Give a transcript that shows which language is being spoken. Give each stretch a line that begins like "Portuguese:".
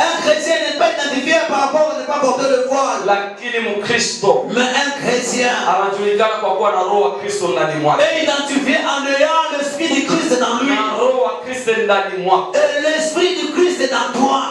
French: Un chrétien n'est pas identifié par rapport à ne pas porter le voile.
Swahili: lakini Mkristo
French: Mais un chrétien
Swahili: anajulikana kwa kuwa na roho wa Kristo ndani mwake,
French: est identifié en ayant l'esprit du Christ dans lui.
Swahili: na roho wa Kristo ndani mwake.
French: Et l'esprit du Christ est en toi.